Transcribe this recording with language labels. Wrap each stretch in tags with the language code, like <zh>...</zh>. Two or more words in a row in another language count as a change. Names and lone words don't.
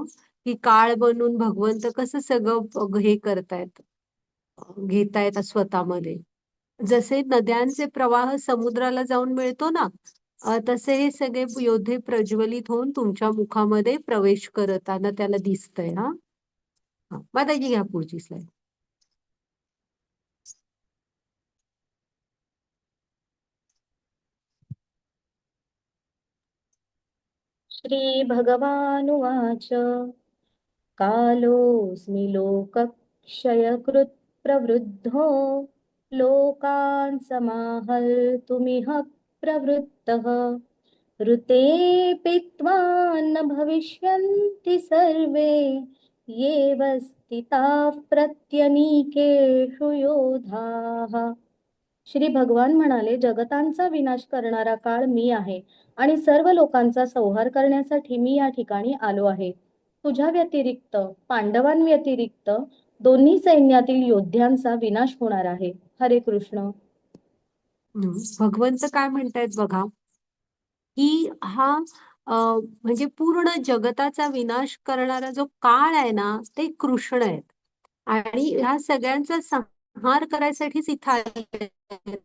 <mr>की काळ बनून भगवंत कसं सगळं हे करतायत, घेतायत स्वतःमध्ये. जसे नद्यांचे प्रवाह समुद्राला जाऊन मिळतो ना, तसे हे सगळे योद्धे प्रज्वलित होऊन तुमच्या मुखामध्ये प्रवेश करताना त्याला दिसतंय. माताजी घ्या पुढची स्लाइड.</mr> <sa>श्री भगवानुवाच. कालोऽस्मि लोकक्षयकृत् प्रवृद्धो लोकान् समाहर्तुमिह प्रवृत्तः। ऋते पीत्वा न भविष्यन्ति सर्वे येव स्थिताः प्रत्यनीकेषु योधाः।</sa> <mr>श्री भगवान म्हणाले, जगतांचा विनाश करणारा काळ मी आहे आणि सर्व लोकांचा संहार करण्यासाठी मी या ठिकाणी आलो आहे. तुझ्या व्यतिरिक्त, पांडवांव्यतिरिक्त दोन्ही सैन्यातील योद्ध्यांचा विनाश होणार आहे. हरे कृष्ण. भगवंत काय म्हणतायत बघा, की म्हणजे पूर्ण जगताचा विनाश करणारा जो काळ आहे ना, ते कृष्ण आहेत आणि ह्या सगळ्यांचा संहार करायसाठीच इथं आले आहेत.</mr>